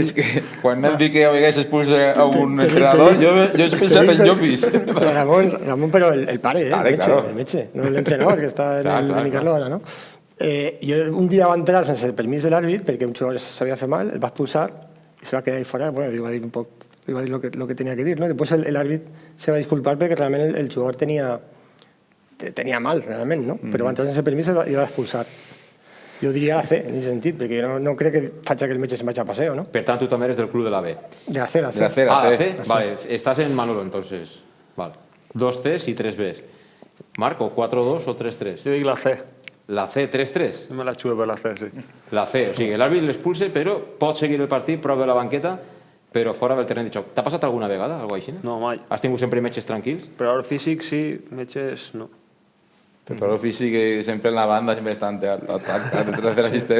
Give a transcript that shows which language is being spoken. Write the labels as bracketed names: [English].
[Catalan] És que quan hem dit que hagués expulsat a un entrenador, jo he pensat en Llopis. Ramon, però el pare, el metge, no l'entrenador, que està en el Benicarló ara, no? Jo un dia va entrar sense el permís de l'àrbit perquè un jugador s'havia fet mal, el va expulsar i se va quedar ahí fora. Bueno, li va dir un poc, li va dir lo que tenia que dir, ¿no? Después el àrbit se va disculpar perquè realment el jugador tenia mal, realment, no? Però va entrar sense permís i el va expulsar. Jo diria la C, en aquest sentit, perquè no crec que faci que el metge se'n vagi a paseo, ¿no? Per tant, tu també eres del club de la B. De la C, la C. De la C, Ah, la C. [Spanish] Vale, estás en Manolo, entonces. Vale. 2 Cs y 3 Bs. Marco, 4-2 o 3-3? [Catalan] Jo dic la C. La C, 3-3? Jo me la xuve per la C, sí. La C, o sigui, l'àrbit l'expulsa, però pot seguir el partit, prou de la banqueta, però fora del terreny de xoc. T'ha passat alguna vegada, alguna cosa així? No, mai. Has tingut sempre metges tranquils? Preparador físic, sí. Metges, no. [Spanish] Pero físico que siempre en la banda siempre está detrás del asistente.